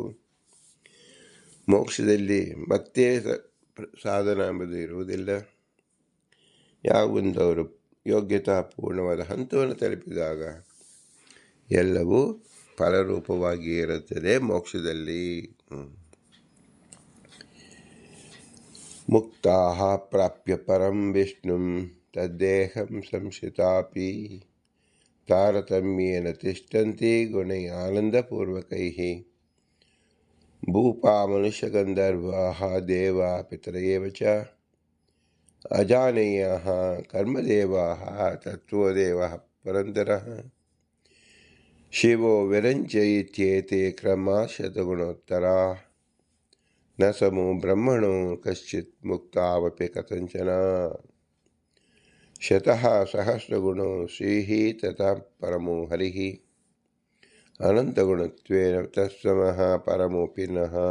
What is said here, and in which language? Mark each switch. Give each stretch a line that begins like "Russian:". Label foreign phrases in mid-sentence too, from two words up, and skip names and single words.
Kannada: ಮೋಕ್ಷದಲ್ಲಿ ಮತ್ತೆ ಸಾಧನ ಎಂಬುದು ಇರುವುದಿಲ್ಲ. ಯಾವೊಂದು ಅವರು ಯೋಗ್ಯತಾಪೂರ್ಣವಾದ ಹಂತವನ್ನು ತಲುಪಿದಾಗ ಎಲ್ಲವೂ ಫಲರೂಪವಾಗಿ ಇರುತ್ತದೆ ಮೋಕ್ಷದಲ್ಲಿ.
Sanskrit: ಮುಕ್ತಾಃ ಪ್ರಾಪ್ಯ ಪರಂ ವಿಷ್ಣುಂ ತದ್ದೇಹಂ ಸಂಶಿತಾಪಿ ತಾರತಮ್ಯೇನ ತಿಷ್ಠಂತಿ ಗುಣೈ ಆನಂದಪೂರ್ವಕೈಃ ಭೂಪಾ ಮನುಷ್ಯಗಂಧರ್ವಾಃ ದೇವಾ ಪಿತರಯೇವ ಚ ಅಜಾನೇಯಃ ಕರ್ಮದೇವಾಃ ತತ್ವದೇವಃ ಪರಂತರಃ ಶಿವೋ ವಿರಂಚ ಇತ್ಯೇತೆ ಕ್ರಮಶತಗುಣೋತ್ತರಾ ನ ಸಮೋ ಬ್ರಹ್ಮಣೋ ಕಶ್ಚಿತ್ ಮುಕ್ತಾವಪಿ ಕಥಂಚನ ಶತಃ ಸಹಸ್ರಗುಣೋ ಶ್ರೀಃ ತತಃ ಪರಮೋ ಹರಿಃ ಅನಂತಗುಣತ್ವೇನ ತತ್ಸಮಃ ಪರಮೋಪಿ ನಃ